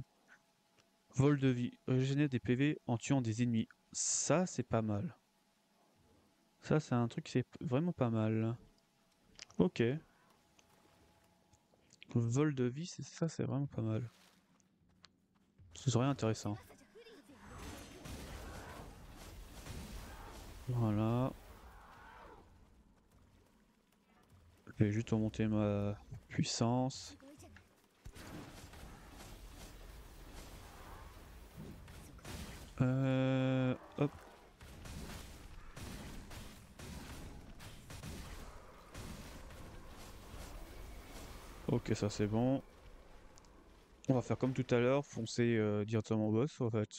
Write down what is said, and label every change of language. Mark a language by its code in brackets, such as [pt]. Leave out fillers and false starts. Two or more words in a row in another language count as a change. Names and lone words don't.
[fr] Vol de vie. Régénérer des PV en tuant des ennemis. Ça, c'est pas mal. Ça, c'est un truc qui c'est vraiment pas mal. Ok. Vol de vie, ça, c'est vraiment pas mal. Ce serait intéressant. [ja] 朝じゃ不利。 [fr] Voilà. Je vais juste remonter ma puissance. [ja] すごいじゃない。 [fr] Hop. Ok, ça c'est bon. On va faire comme tout à l'heure, foncer directement au boss en fait.